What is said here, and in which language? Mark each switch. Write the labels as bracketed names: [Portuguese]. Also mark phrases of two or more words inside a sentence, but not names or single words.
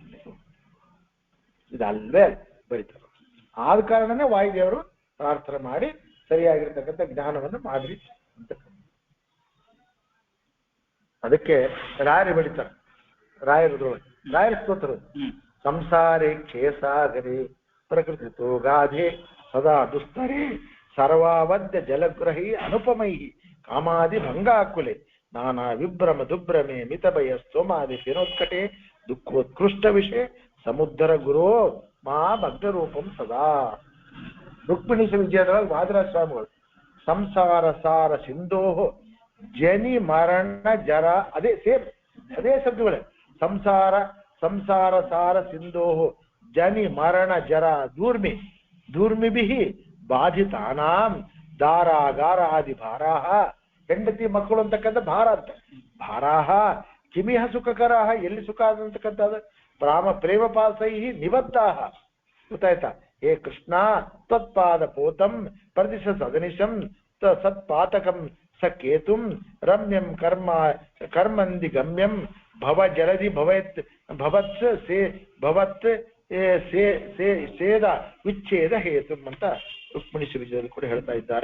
[Kannada] ಇದಲ್ವೇ ಬರೀತಾರೆ. ಆದ ಕಾರಣನೇ ವಾಯುದೇವರು ಪ್ರಾರ್ಥನೆ ಮಾಡಿ ಸರಿಯಾಗಿರ್ತಕ್ಕಂಥ ಜ್ಞಾನವನ್ನು ಮಾಡ್ರಿ ಅಂತ. ಅದಕ್ಕೆ ರಾಯರು ಬೆಳಿತಾರೆ. ರಾಯರ ಸ್ತೋತ್ರ [Sanskrit] ಸಂಸಾರೇ ಕ್ಷೇಸಾಗರೇ ಪ್ರಕೃತಿತೋ ಗಾಧೆ ಸದಾ ದುಸ್ತರೇ ಸರ್ವಾವದ್ಯ ಜಲಗ್ರಹಿ ಅನುಪಮೈ ಕಾಮಾದಿ ಭಂಗಾಕುಲೆ ನಾನಾ ವಿಭ್ರಮ ದುಭ್ರಮೆ ಮಿತಭಯ ಸ್ತೋಮಾದಿ ಶಿರೋತ್ಕಟೆ ದುಃಖೋತ್ಕೃಷ್ಟ ವಿಷಯ ಸಮುದ್ರ ಗುರೋ ಮಾ ಭಗ್ನ ರೂಪಂ ಸದಾ. [Kannada] ರುಕ್ಮಿಣಿ ವಿಜಯದೊಳಗೆ ವಾದರಾಜ ಸ್ವಾಮಿಗಳು [Sanskrit] ಸಂಸಾರ ಸಾರ ಸಿಂಧೋಹೋ ಜನಿ ಮರಣ ಜರ [Kannada] ಅದೇ ಶಬ್ದಗಳೇ. [Sanskrit] ಸಂಸಾರ ಸಾರ ಸಿಂಧೋಹೋ ಜನಿ ಮರಣ ಜರ ದೂರ್ಮಿಭಿ ಬಾಧಿತಾನಾಂ ದಾರಾಗಾರ ಆದಿ ಭಾರಾಹ. [Kannada] ಹೆಂಡತಿ ಮಕ್ಕಳು ಅಂತಕ್ಕಂಥ ಭಾರ ಅಂತ. [Sanskrit] ಭಾರಾಹ ಕಿಮಿಹ ಸುಖಕರಾಹ, [Kannada] ಎಲ್ಲಿ ಸುಖ ಅಂತಕ್ಕಂಥದ್ದು [Sanskrit] ಪ್ರೇಮ ಪಾಸೈ ನಿಬದ್ಧಾಹ. [Kannada] ಗೊತ್ತಾಯ್ತಾ? [Sanskrit] ಹೇ ಕೃಷ್ಣ ತ್ವತ್ಪಾದ ಪೋತಂ ಪ್ರದಿಶ ಸದನಿಶಂ ಸತ್ಪಾತಕಂ ಸಕೇತುಂ ರಮ್ಯಂ ಕರ್ಮಂದಿ ಗಮ್ಯಂ ಭವ ಜಲದಿ ಸೇದ ವಿಚ್ಛೇದ ಹೇತು [Kannada] ಅಂತ ರುಕ್ಮಿಣಿ ವಿಜಯದಲ್ಲಿ ಕೂಡ ಹೇಳ್ತಾ ಇದ್ದಾರೆ.